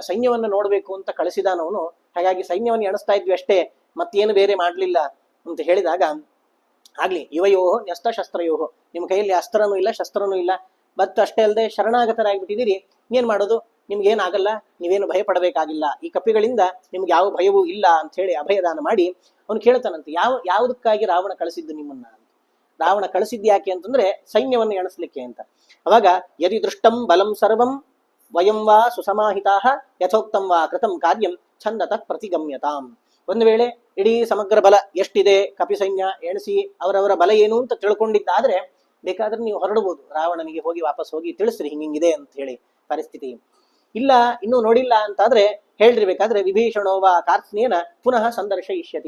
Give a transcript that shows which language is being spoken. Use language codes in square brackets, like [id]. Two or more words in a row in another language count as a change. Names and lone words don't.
[kn] ಸೈನ್ಯವನ್ನ ನೋಡ್ಬೇಕು ಅಂತ ಕಳಿಸಿದಾನವನು, ಹಾಗಾಗಿ ಸೈನ್ಯವನ್ನು ಎಣಿಸ್ತಾ ಇದ್ವಿ ಅಷ್ಟೇ, ಮತ್ತೇನು ಬೇರೆ ಮಾಡ್ಲಿಲ್ಲ ಅಂತ ಹೇಳಿದಾಗ, ಆಗ್ಲಿ [sa] ಯುವಯೋಹೋ ನ್ಯಸ್ತ ಶಸ್ತ್ರಯೋಹೋ, [kn] ನಿಮ್ಮ ಕೈಯಲ್ಲಿ ಅಸ್ತ್ರನೂ ಇಲ್ಲ ಶಸ್ತ್ರನೂ ಇಲ್ಲ, ಮತ್ತು ಅಷ್ಟೇ ಅಲ್ಲದೆ ಶರಣಾಗತರಾಗ್ಬಿಟ್ಟಿದ್ದೀರಿ, ಏನ್ ಮಾಡೋದು, ನಿಮ್ಗೇನಾಗಲ್ಲ, ನೀವೇನು ಭಯ ಪಡಬೇಕಾಗಿಲ್ಲ, ಈ ಕಪಿಗಳಿಂದ ನಿಮ್ಗೆ ಯಾವ ಭಯವೂ ಇಲ್ಲ ಅಂತ ಹೇಳಿ ಅಭಯದಾನ ಮಾಡಿ ಅವನು ಕೇಳ್ತಾನಂತೆ, ಯಾವುದಕ್ಕಾಗಿ ರಾವಣ ಕಳಿಸಿದ್ದು ನಿಮ್ಮನ್ನ ಅಂತ. ರಾವಣ ಕಳಿಸಿದ್ ಯಾಕೆ ಅಂತಂದ್ರೆ ಸೈನ್ಯವನ್ನು ಎಣಿಸ್ಲಿಕ್ಕೆ ಅಂತ. [sa] ಅವಾಗ ಯದಿ ದೃಷ್ಟಂ ಬಲಂ ಸರ್ವಂ ವಯಂ ವಾ ಸುಸಮಾಹಿತಾ ಯಥೋಕ್ತಂ ವಾ ಕೃತಂ ಕಾರ್ಯಂ ಛಂದತಃ ಪ್ರತಿಗಮ್ಯತಾಂ. [kn] ಒಂದು ವೇಳೆ ಇಡೀ ಸಮಗ್ರ ಬಲ ಎಷ್ಟಿದೆ ಕಪಿ ಸೈನ್ಯ ಎಣಿಸಿ ಅವರವರ ಬಲ ಏನು ಅಂತ ತಿಳ್ಕೊಂಡಿದ್ದಾದ್ರೆ ಬೇಕಾದ್ರೆ ನೀವು ಹೊರಡಬಹುದು, ರಾವಣನಿಗೆ ಹೋಗಿ ವಾಪಸ್ ಹೋಗಿ ತಿಳಿಸ್ರಿ ಹಿಂಗಿದೆ ಅಂತ ಹೇಳಿ ಪರಿಸ್ಥಿತಿ. ಇಲ್ಲ ಇನ್ನೂ ನೋಡಿಲ್ಲ ಅಂತಾದ್ರೆ ಹೇಳ್ರಿ, ಬೇಕಾದ್ರೆ [sa] ವಿಭೀಷಣೋವ ಕಾರ್ತ್ಸ್ನೇನ ಪುನಃ ಸಂದರ್ಶಯಿಷ್ಯತಿ.